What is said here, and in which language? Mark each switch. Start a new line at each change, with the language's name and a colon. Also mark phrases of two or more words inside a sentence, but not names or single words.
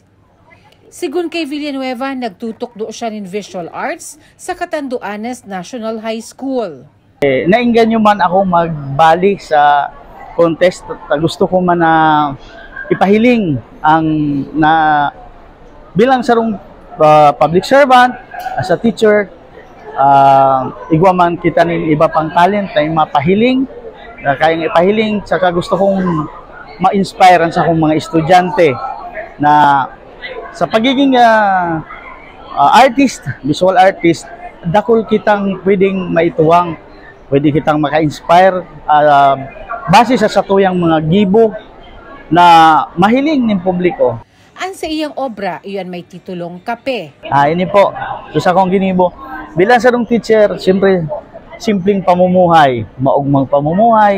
Bikol: Sigun kay Villanueva, nagtutok do siya ng
English: visual arts
Bikol: sa Catanduanes National High School. Nainganyo man ako magbali sa contest. Gusto ko man na ipahiling ang na bilang sarong
English: public servant, as a
Bikol: teacher, igwa man kita nin iba pang talent na mapahiling, kayang ipahiling, saka gusto kong ma-inspire sa akong mga estudyante na sa pagiging artist,
English: visual artist,
Bikol: dakol kitang pwedeng maituwang, pwede kitang maka-inspire base sa satuyang mga gibo na mahiling ng publiko. Ang sa iyang obra, iyan may titulong Kape. Ini po, sa akong ginibo. Bilang sarong teacher, siyempre, simpleng pamumuhay, maugmang pamumuhay.